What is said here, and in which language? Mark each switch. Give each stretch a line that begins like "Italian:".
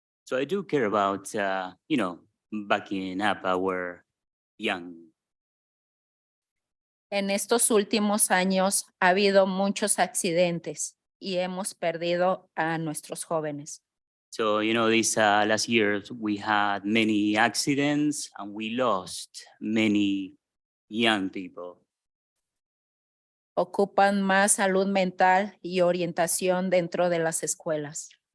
English: So I do care about, backing up our young.
Spanish: En estos últimos años ha habido muchos accidentes y hemos perdido a nuestros jóvenes.
English: So, these last years, we had many accidents and we lost many young people.
Spanish: Ocupan más salud mental y orientación dentro de las escuelas.